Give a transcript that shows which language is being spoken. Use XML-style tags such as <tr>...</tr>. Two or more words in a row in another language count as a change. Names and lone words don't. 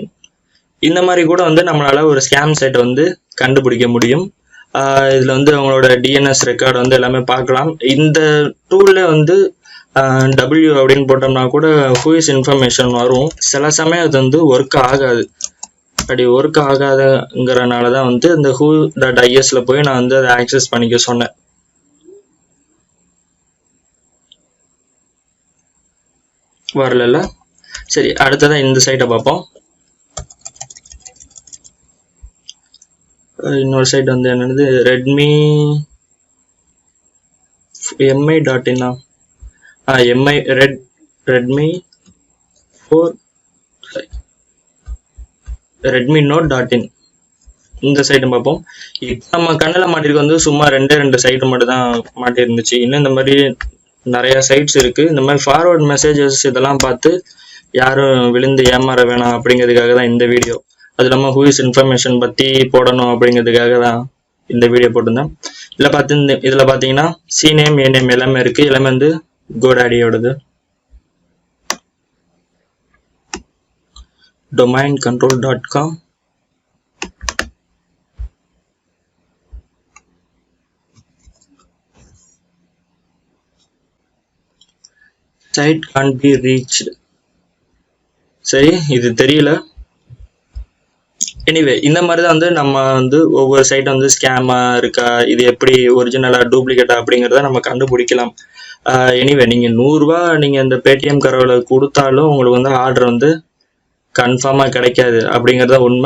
<ta>இந்த மாதிரி கூட வந்து நம்மளால ஒரு</ta> <en>scam site</en> <ta>வந்து கண்டுபிடிக்க முடியும். இதுல வந்து அவங்களோட</ta> <en>DNS record</en> <ta>வந்து எல்லாமே பார்க்கலாம். இந்த டூல்ல வந்து W அப்படின்னு போட்டோம்னா கூட</ta> <en>whois information</en> <ta>வரும். சில சமயம் அது வந்து ஒர்க் ஆகாது. அப்படி ஒர்க் ஆகாதங்கிறனால தான் வந்து இந்த who.isல போய் நான் வந்து அதை ஆக்சஸ் பண்ணிக்க சொன்னேன். வரல. சரி, அடுத்ததான் இந்த சைட்டை பார்ப்போம். இன்னொரு சைட் வந்து என்னது redmi mi.in redmi note.in இந்த சைட்டை பார்ப்போம். இப்போ நம்ம கண்ணில் மாட்டிருக்கு வந்து சும்மா 2 சைட்டு மட்டும் தான் மாட்டி இருந்துச்சு. இன்னும் இந்த மாதிரி நிறைய சைட்ஸ் இருக்கு. இந்த மாதிரி</ta> <en>forward messages</en> <ta>இதெல்லாம் பார்த்து யாரும் விழுந்து ஏமாற வேணாம் அப்படிங்கிறதுக்காக தான் இந்த வீடியோ. அது இல்லாமல்</ta> <en>whois information</en> <ta>பத்தி போடணும் அப்படிங்கிறதுக்காக தான் இந்த வீடியோ போட்டிருந்தேன். இதுல பாத்தீங்கன்னா</ta> <en>C name A name</en> <ta>எல்லாமே இருக்கு. எல்லாமே வந்து GoDaddyயோடது.</ta> <en>domaincontrol.com site can't be reached.</en> <ta>சரி, இது தெரியல. எனிவே இந்த மாதிரி தான் வந்து நம்ம வந்து ஒவ்வொரு சைட் வந்து ஸ்கேமா இருக்கா, இது எப்படி ஒரிஜினலா டூப்ளிகேட்டா அப்படிங்கிறத நம்ம கண்டுபிடிக்கலாம். எனிவே நீங்க 100 ரூபாய் நீங்க இந்த பேடிஎம் கரவுல கொடுத்தாலும் உங்களுக்கு வந்து ஆர்டர் வந்து கன்ஃபார்மா கிடைக்காது அப்படிங்கறத உண்மை.</ta>